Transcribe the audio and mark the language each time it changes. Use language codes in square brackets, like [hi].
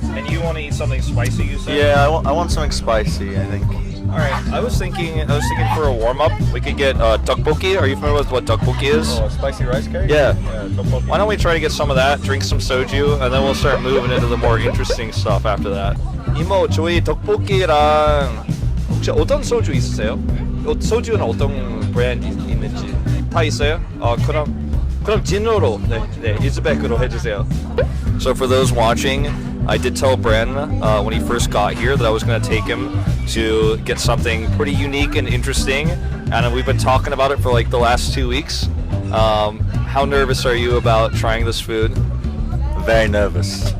[en] And you want to eat something spicy, you said? Yeah, I want something spicy, I think. All right. I was thinking for a warm up, we could get tteokbokki. Are you familiar with what tteokbokki is? Oh, spicy rice cake? Yeah. Tteokbokki. Why don't we try to get some of that, drink some soju, and then we'll start moving into the more interesting stuff after that. [ko] 이모, 저희 떡볶이랑 혹시 어떤 소주 있으세요? 소주는 어떤 브랜드 있는지 다 있어요? 그럼 진로로 네 이즈백으로 해주세요. [en] So for those watching, I did tell Bren when he first got here that I was going to take him to get something pretty unique and interesting, and we've been talking about it for like the last 2 weeks. How nervous are you about trying this food? Very nervous.